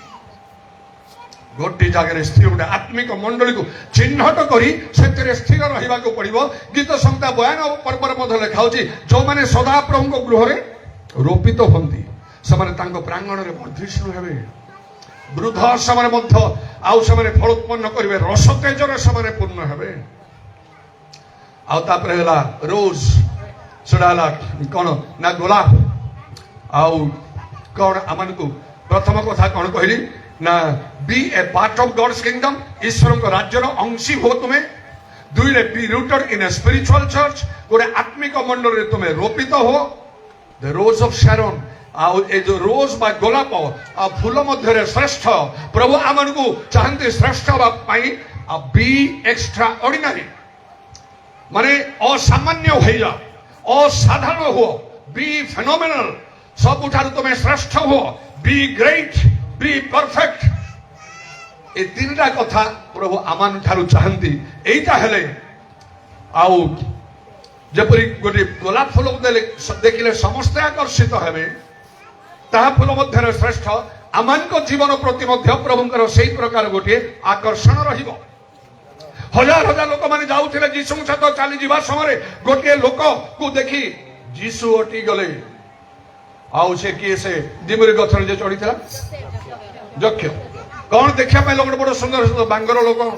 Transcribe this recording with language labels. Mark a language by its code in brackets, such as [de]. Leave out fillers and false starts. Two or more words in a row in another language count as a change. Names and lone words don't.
[or] ଗୋଟିଏ ଜାଗାରେ ସ୍ଥିର ଗୋଟେ ଆତ୍ମିକ ମଣ୍ଡଳୀକୁ ଚିହ୍ନଟ କରି ସେଥିରେ ସ୍ଥିର ରହିବାକୁ ପଡିବ ଗୀତ ସଂହିତା 92 ପର୍ବରେ ମଧ୍ୟ ଲେଖା ଅଛି ଯୋଉମାନେ ସଦାପ୍ରଭୁଙ୍କ ଗୃହରେ ରୋପିତ ହୁଅନ୍ତି ସେମାନେ ତାଙ୍କ ପ୍ରାଙ୍ଗଣରେ ବର୍ଦ୍ଧିଷ୍ଣୁ ହେବେ ବୃଦ୍ଧ ସେମାନେ ମଧ୍ୟ ଆଉ ସେମାନେ ଫଳ ଉତ୍ପନ୍ନ କରିବେ ରସ ତେଜରେ ସେମାନେ ପୂର୍ଣ୍ଣ ହେବେ ଆଉ ତାପରେ ହେଲା ରୋଜ ସେଟା ହେଲା କଣ ନା ଗୋଲାପ ଆଉ କଣ ଆମକୁ ପ୍ରଥମ କଥା କଣ କହିଲି ନା [en] be a part of God's kingdom [or] ଈଶ୍ୱରଙ୍କ ରାଜ୍ୟର ଅଂଶୀ ହୁଅ ତୁମେ ଦୁଇରେ [en] be rooted in a spiritual church [or] ଗୋଟେ ଆତ୍ମିକ ମଣ୍ଡଳରେ ତୁମେ ରୋପିତ ହୁଅ [en] the rose of Sharon [or] ଆଉ ଏ ଯୋଉ ରୋଜ ବା ଗୋଲାପ ଆଉ ଫୁଲ ମଧ୍ୟରେ ଶ୍ରେଷ୍ଠ ପ୍ରଭୁ ଆମକୁ ଚାହାନ୍ତି ଶ୍ରେଷ୍ଠ ହେବା ପାଇଁ ଆଉ [en] be extraordinary [or] ମାନେ ଅସାମାନ୍ୟ ହୋଇଯାଅ ଅସାଧାରଣ ହୁଅ [en] be phenomenal [or] ସବୁଠାରୁ ତୁମେ ଶ୍ରେଷ୍ଠ ହୁଅ [en] be great be perfect [or] ଏ ତିନିଟା କଥା ପ୍ରଭୁ ଆମ ଠାରୁ ଚାହାନ୍ତି ଏଇଟା ହେଲେ ଆଉ ଯେପରି ଗୋଟେ ଗୋଲାପ ଫୁଲ ଦେଖିଲେ ସମସ୍ତେ ଆକର୍ଷିତ ହେବେ ତାହା ଫୁଲ ମଧ୍ୟରେ ଶ୍ରେଷ୍ଠ ଆମଙ୍କ ଜୀବନ ପ୍ରତି ମଧ୍ୟ ପ୍ରଭୁଙ୍କର ସେଇ ପ୍ରକାର ଗୋଟିଏ ଆକର୍ଷଣ ରହିବ ହଜାର ହଜାର ଲୋକମାନେ ଯାଉଥିଲେ ଯୀଶୁଙ୍କ ସହିତ ଚାଲିଯିବା ସମୟରେ ଗୋଟିଏ ଲୋକକୁ ଦେଖି ଯୀଶୁ ଅଟି ଗଲେ ଆଉ ସେ କିଏ ସେ ଡିମୁରି ଗଛରେ ଯେ ଚଢିଥିଲା ଯକ୍ଷ କଣ ଦେଖିବା ପାଇଁ ଲୋକଟେ ବଡ ସୁନ୍ଦର ସୁନ୍ଦର ବାଙ୍ଗର ଲୋକ